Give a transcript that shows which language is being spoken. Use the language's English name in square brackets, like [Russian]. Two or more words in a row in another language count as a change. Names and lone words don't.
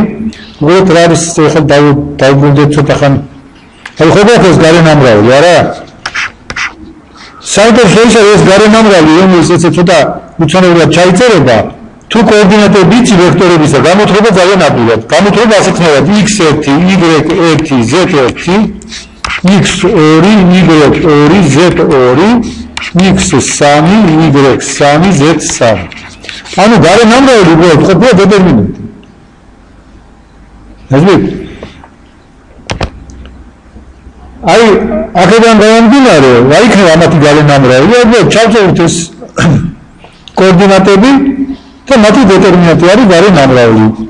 [Georgian] უბრალოდ რა არის ახლა დავუბრუნდეთ ცოტა ხანი. აი ხო გვაქვს ეს გარე ნამრავლი, არა? საერთოდ ეს გარე ნამრავლი, რომელიც ესე ცოტა უცნაურად ჩაიწერება, თუ კოორდინატები იცი ვექტორებისა, გამოთხრობა ძალიან ადვილად. გამოთხრობა ასეთნაირად x1, y1, z1, x2, y2, z2, x3, y3, z3. ანუ გარე ნამრავლი უბრალოდ ყოფილა დეტერმინანტი. აზრით? აი, აქედან გამომდინარე, რა იქნება ამათი გარე ნამრავლი? უბრალოდ ჩავწეროთ ეს კოორდინატები და მათი დეტერმინანტი არის გარე ნამრავლი.